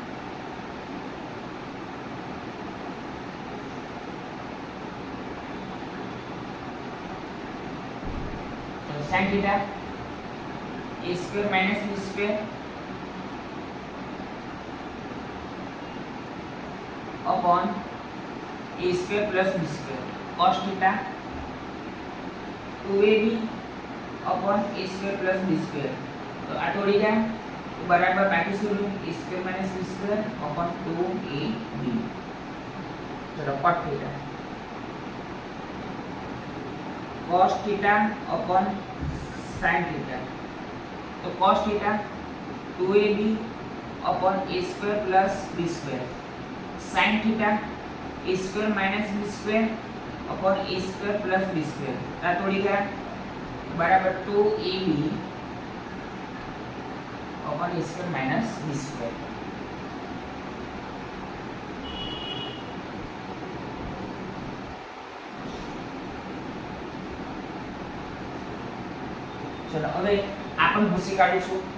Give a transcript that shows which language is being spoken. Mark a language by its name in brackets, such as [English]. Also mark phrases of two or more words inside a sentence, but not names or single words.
[English] ચલો sin θ a² માઈનસ b² upon a² પ્લસ b² cos θ 2ab upon a² प्लस b². [Gujarati] તો આ તોડી ગયા તો બરાબર બાકી શું [English] a² minus b² upon 2ab. चलो cot θ cos θ upon sin θ. तो cos θ 2ab upon a² plus b². sin θ a² minus b² upon a² plus b². [Gujarati] આ તોડી ગયા બરાબર [English] 2ab upon a² minus b². [Gujarati] ચલો હવે આ પણ ભૂસી કાઢીશું.